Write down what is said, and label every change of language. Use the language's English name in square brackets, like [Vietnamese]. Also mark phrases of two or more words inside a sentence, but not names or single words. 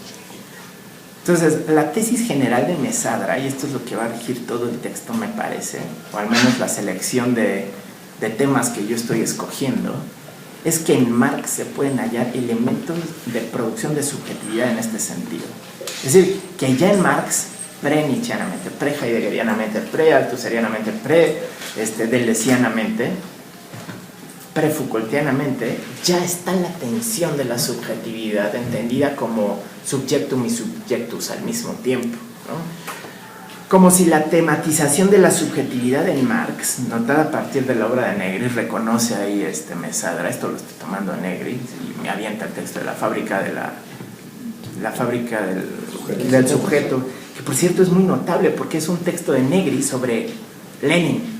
[Spanish] Entonces, la tesis general de Messadra, y esto es lo que va a regir todo el texto, me parece, o al menos la selección de temas que yo estoy escogiendo, es que en Marx se pueden hallar elementos de producción de subjetividad en este sentido. Es decir, que ya en Marx, pre-nietzscheanamente, pre-heideggerianamente, pre-althusserianamente, pre-deleuzianamente, pre-Foucaultianamente, ya está la tensión de la subjetividad entendida como subjectum y subjectus al mismo tiempo, ¿no? Como si la tematización de la subjetividad en Marx, notada a partir de la obra de Negri, reconoce ahí Messadra, esto lo estoy tomando de Negri, y me avienta el texto de la fábrica del sujeto, que por cierto es muy notable porque es un texto de Negri sobre Lenin.